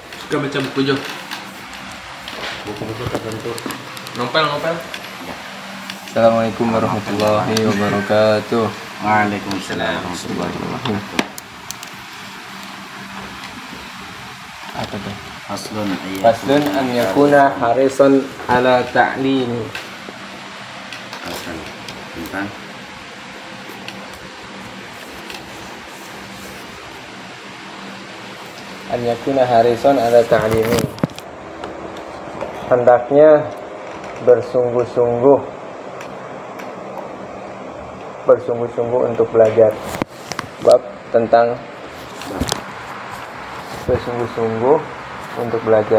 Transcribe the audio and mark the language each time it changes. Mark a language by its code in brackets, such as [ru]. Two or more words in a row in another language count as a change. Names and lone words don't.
[id] Gak baca buku Jo. Buku-buku tertentu. Nopel. [ar] السلام عليكم ورحمة الله وبركاته. وعليكم السلام ورحمة الله وبركاته. [id] Apa tuh? [ar] Faslun أن يكون حريصا على التعلم. [id] Fasal tentang [ar] أن يكون حريصا على التعلم. [id] Hendaknya bersungguh-sungguh untuk belajar. Bab tentang bersungguh-sungguh untuk belajar.